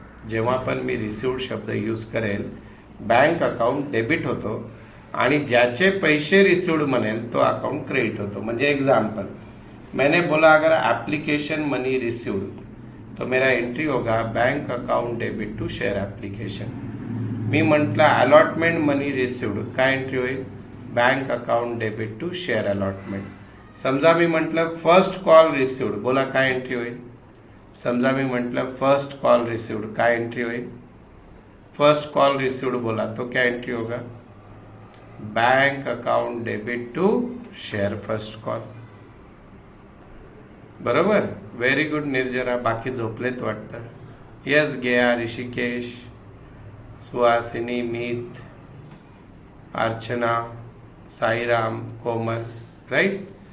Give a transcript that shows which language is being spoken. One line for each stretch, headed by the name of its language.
Marathi: जेव्हा पण मी रिसीव्ड शब्द यूज करेल, बँक अकाउंट डेबिट होतो आणि ज्याचे पैसे रिसीव्ड म्हणेल तो अकाउंट क्रेडिट होतो. म्हणजे एग्जाम्पल,
Hindi: मैंने बोला अगर एप्लीकेशन मनी रिसीव्ड तो मेरा एंट्री होगा bank account debit to share application.
Marathi: मी म्हटलं अलॉटमेंट मनी रिसीव्ड, काय एंट्री होईल?
English: Bank account debit to share allotment.
Marathi: समजा मी म्हटलं फर्स्ट कॉल रिसीव्ड, बोला काय एंट्री होईल? समजा मी म्हटलं फर्स्ट कॉल रिसीव्ड, काय एंट्री होईल?
Hindi: फर्स्ट कॉल रिसीव्ड बोला तो क्या एंट्री होगा? Bank account debit to share first call.
Marathi: बरोबर. व्हेरी गुड निर्जरा. बाकी झोपलेत वाटतं. यस गया, ऋषिकेश, सुहासिनी, मीत, अर्चना, साईराम, कोमल, राइट.